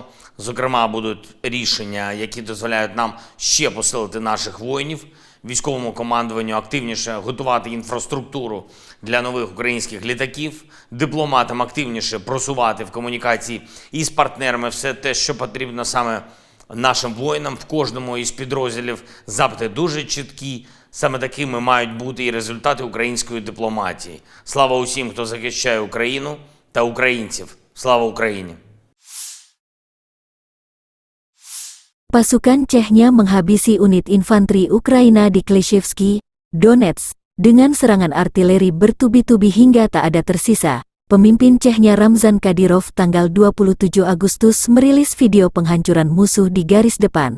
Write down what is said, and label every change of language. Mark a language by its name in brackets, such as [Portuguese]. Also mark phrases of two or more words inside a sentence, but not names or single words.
[Ukrainian] Зокрема, будуть рішення, які дозволяють нам ще посилити наших воїнів, військовому командуванню активніше готувати інфраструктуру для нових українських літаків, дипломатам активніше просувати в комунікації із партнерами все те, що потрібно саме нашим воїнам. В кожному із підрозділів запити дуже чіткі. Саме такими мають бути і результати української дипломатії. Слава усім, хто захищає Україну та українців. Слава Україні! [Indonesian] Pasukan Chechnya menghabisi unit infanteri Ukraina di Klishevsky, Donetsk, dengan serangan artileri bertubi-tubi hingga tak ada tersisa. Pemimpin Chechnya Ramzan Kadyrov tanggal 27 Agustus merilis video penghancuran musuh di garis depan.